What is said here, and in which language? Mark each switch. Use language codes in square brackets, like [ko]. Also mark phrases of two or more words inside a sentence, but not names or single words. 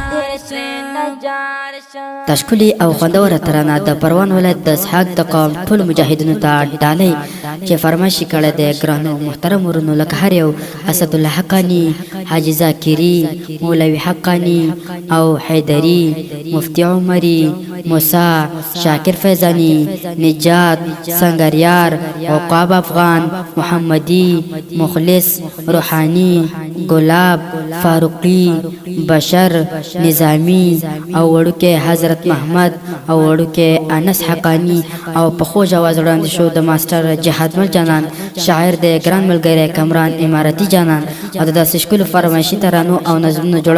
[ps] تشکلی او خوندوره ترانه د پروان ولایت د اسحاق د قوم ټول مجاهدینو ته ډالۍ چې فرمایشي کړی دی ګرانو محترم ورونو لکه هر یو اسد الله حقانی حاجی ذاکری مولوی حقانی او حیدری مفتی عمری موسی شاکر فیضانی نجات سنگریار عقاب افغان محمدی مخلص روحانی گلاب فاروقی بشر نظامی او وړوکی حضرت محمد او وړوکی انس حقانی او په خوږ اواز وړاندې شو د ماسټر جهاد مل جانان شاعر د ګران ملګری کمران امارتي جانان او د داسې ښکلو فرمایشي ترانو او نظمونو جوړ